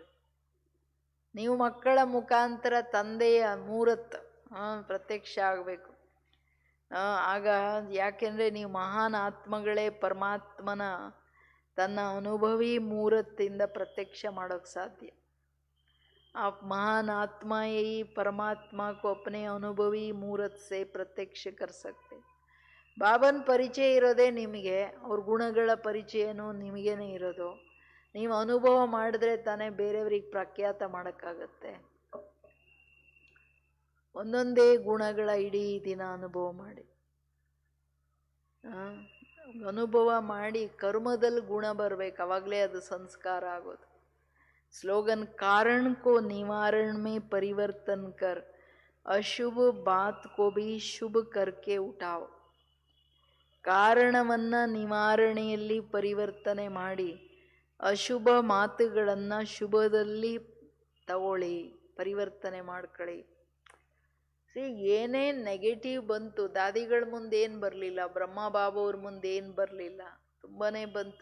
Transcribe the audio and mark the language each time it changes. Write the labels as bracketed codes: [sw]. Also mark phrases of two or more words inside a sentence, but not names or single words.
[kn] ನೀವು ಮಕ್ಕಳ ಮುಖಾಂತರ ತಂದೆಯ ಮೂರತ್ ಪ್ರತ್ಯಕ್ಷ ಆಗಬೇಕು. ಆಗ ಯಾಕೆಂದರೆ ನೀವು ಮಹಾನ್ ಆತ್ಮಗಳೇ ಪರಮಾತ್ಮನ ತನ್ನ ಅನುಭವಿ ಮೂರತ್ತಿಂದ ಪ್ರತ್ಯಕ್ಷ ಮಾಡೋಕ್ಕೆ ಸಾಧ್ಯ. [hi] आप महान आत्मा यही परमात्मा को अपने अनुभवी मूर्त से प्रत्यक्ष कर सकते. [kn] ಬಾಬನ್ ಪರಿಚಯ ಇರೋದೇ ನಿಮಗೆ, ಅವ್ರ ಗುಣಗಳ ಪರಿಚಯನೂ ನಿಮಗೇನೆ ಇರೋದು. ನೀವು ಅನುಭವ ಮಾಡಿದ್ರೆ ತಾನೇ ಬೇರೆಯವ್ರಿಗೆ ಪ್ರಖ್ಯಾತ ಮಾಡೋಕ್ಕಾಗತ್ತೆ. ಒಂದೊಂದೇ ಗುಣಗಳ ಇಡೀ ದಿನ ಅನುಭವ ಮಾಡಿ, ಅನುಭವ ಮಾಡಿ ಕರ್ಮದಲ್ಲಿ ಗುಣ ಬರಬೇಕು, ಅವಾಗಲೇ ಅದು ಸಂಸ್ಕಾರ ಆಗೋದು. [hi] स्लोगन कारण को निवारण में परिवर्तन कर अशुभ बात को भी शुभ करके उठाओ. [kn] ಕಾರಣವನ್ನ ನಿವಾರಣೆಯಲ್ಲಿ ಪರಿವರ್ತನೆ ಮಾಡಿ ಅಶುಭ ಮಾತುಗಳನ್ನು ಶುಭದಲ್ಲಿ ತಗೊಳ್ಳಿ, ಪರಿವರ್ತನೆ ಮಾಡ್ಕೊಳ್ಳಿ. ಏನೇ ನೆಗೆಟಿವ್ ಬಂತು, ದಾದಿಗಳ ಮುಂದೆ ಏನು ಬರಲಿಲ್ಲ, ಬ್ರಹ್ಮ ಬಾಬಾ ಅವ್ರ ಮುಂದೆ ಏನು ಬರಲಿಲ್ಲ, ತುಂಬಾ ಬಂತು.